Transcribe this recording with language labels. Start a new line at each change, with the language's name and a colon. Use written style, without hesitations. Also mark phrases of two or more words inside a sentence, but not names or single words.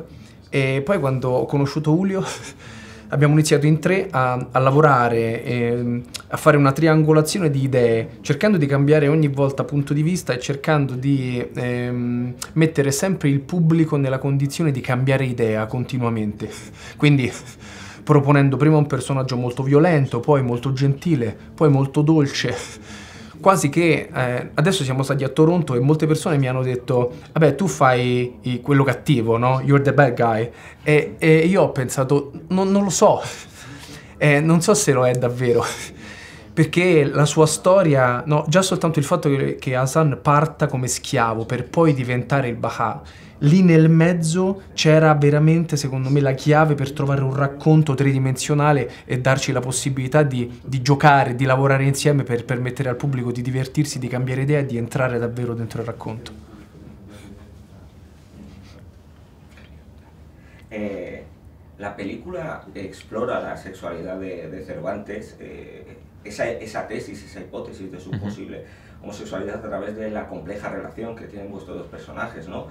Italian: E poi quando ho conosciuto Julio abbiamo iniziato in 3 a lavorare, a fare una triangolazione di idee, cercando di cambiare ogni volta punto di vista e cercando di mettere sempre il pubblico nella condizione di cambiare idea continuamente. Quindi proponendo prima un personaggio molto violento, poi molto gentile, poi molto dolce. Quasi che adesso siamo stati a Toronto e molte persone mi hanno detto vabbè tu fai quello cattivo, no?
English: You're the bad guy.
Italian: E io ho pensato non lo so, non so se lo è davvero, perché la sua storia, no, già soltanto il fatto che Hassan parta come schiavo per poi diventare il Baha, lì nel mezzo c'era veramente, secondo me, la chiave per trovare un racconto tridimensionale e darci la possibilità di giocare, di lavorare insieme per permettere al pubblico di divertirsi, di cambiare idea e di entrare davvero dentro il racconto.
Spanish: La película explora la sexualidad de Cervantes, esa tesis, esa hipótesis de su posible homosexualidad a través de la compleja relación que tienen vuestros 2 personajes, ¿no?